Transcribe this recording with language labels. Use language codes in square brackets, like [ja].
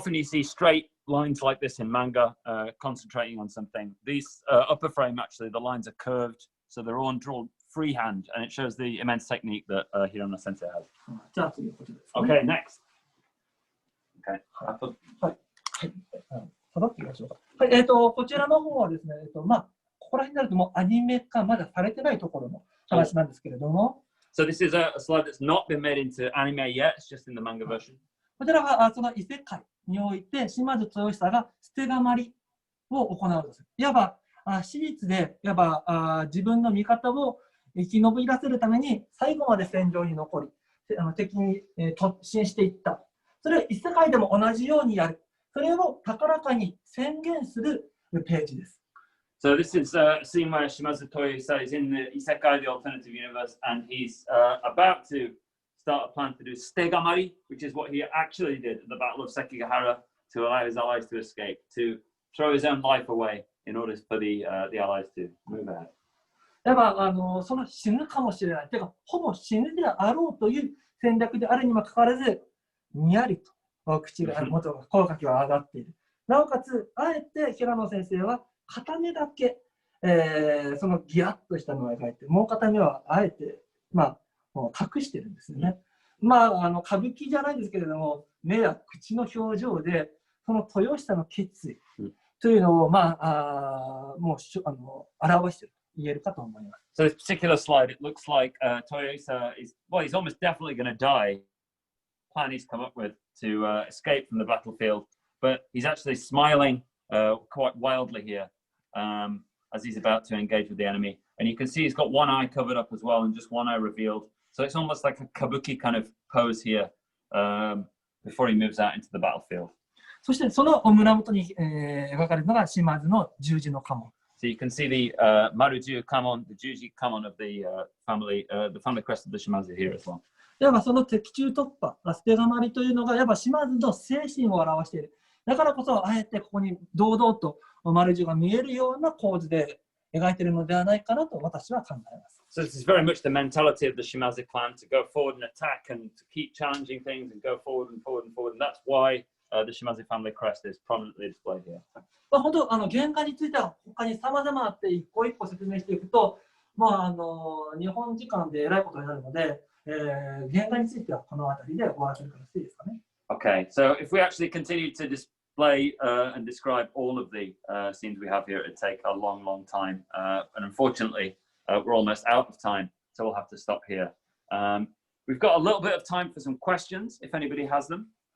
[en] So often you see straight lines like this in manga, concentrating on something. These upper frame actually, the lines are curved, so they're all drawn freehand, and it shows the immense technique that Hirano Sensei has. [ja] じゃあ次のことですね。 [en] Okay, next. Okay. [ja] はい。さばってみましょうか。はい、こちらの方はですね、ここら辺になるともうアニメ化まだされてないところの話なんですけれども。 [en] So this is a slide that's not been made into anime yet. It's just in the manga version. [ja] こちらはその異世界において島津豊久が捨てがまりを行うんです。いわば史実でいわば自分の味方を生き延び出せるために最後まで戦場に残り敵に突進していった。それを異世界でも同じようにやる。それを高らかに宣言するページです。 [en] So this is a scene where Shimazu Toyoisa is in the Isekai, the alternative universe, and he's about to start a plan to do Stegamari, which is what he actually did at the Battle of Sekigahara to allow his allies to escape, to throw his own life away in order for the allies to move ahead. [ja] やっぱその死ぬかもしれない、てかほぼ死ぬであろうという戦略であるにもかかわらず、にやりと口が口角が上がっている。なおかつ、あえて平野先生は片目だけ、そのギラッとしたのを描いて、もう片目はあえて、隠してるんですよね。歌舞伎じゃないですけれども、目や口の表情で、その豊久の決意というのを、もう表していると言えるかと思います。 [en] So this particular slide, it looks like Toyoisa is, well, he's almost definitely going to die. Plan he's come up with to escape from the battlefield, but he's actually smiling quite wildly here as he's about to engage with the enemy. And you can see he's got one eye covered up as well and just one eye revealed. So it's almost like a kabuki kind of pose here before he moves out into the battlefield. [ja] そしてその胸元に描かれるのが島津の十字の家紋。 [en] So you can see the Maruju Kamon, the Juji Kamon of the family crest of the Shimazu here as well. [ja] いわばその敵中突破、捨てがまりというのが、やっぱ島津の精神を表している。だからこそ、あえてここに堂々と丸十が見えるような構図で描いているのではないかなと私は考えます。 [en] So this is very much the mentality of the Shimazu clan to go forward and attack and to keep challenging things and go forward and forward and forward. And that's why the Shimazu family crest is prominently displayed here. [ja] 本当、原画については他に様々あって一個一個説明していくと、日本時間でえらいことになるので、原画についてはこの辺りで終わらせるからしていいですかね。 [en] Okay, so if we actually continue to display and describe all of the scenes we have here, it would take a long, long time. And unfortunately, we're almost out of time, so we'll have to stop here. We've got a little bit of time for some questions, if anybody has them.